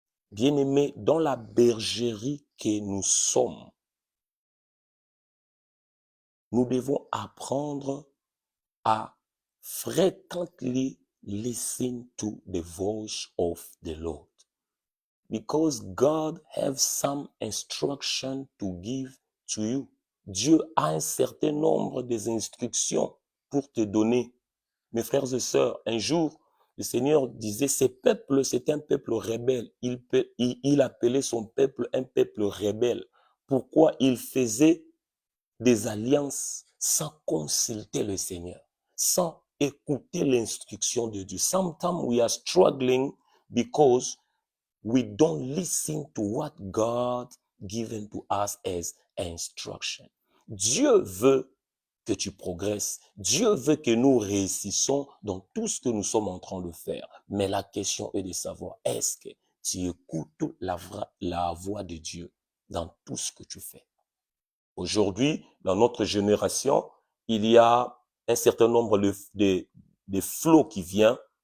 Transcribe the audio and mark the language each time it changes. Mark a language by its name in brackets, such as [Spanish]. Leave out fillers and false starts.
[French] Bien-aimés, dans la bergerie que nous sommes, nous devons apprendre à [English] frequently listen to the voice of the Lord. Because God has some instruction to give to you. [French] Dieu a un certain nombre d'instructions pour te donner. Mes frères et sœurs, un jour, le Seigneur disait, ce peuple, c'est un peuple rebelle. Il appelait son peuple un peuple rebelle. Pourquoi? Il faisait des alliances sans consulter le Seigneur, sans écouter l'instruction de Dieu. [English] Sometimes we are struggling because we don't listen to what God given to us as instruction. [French] Dieu veut que tu progresses. Dieu veut que nous réussissons dans tout ce que nous sommes en train de faire. Mais la question est de savoir, est-ce que tu écoutes la voix de Dieu dans tout ce que tu fais? Aujourd'hui, dans notre génération, il y a un certain nombre de flots qui viennent.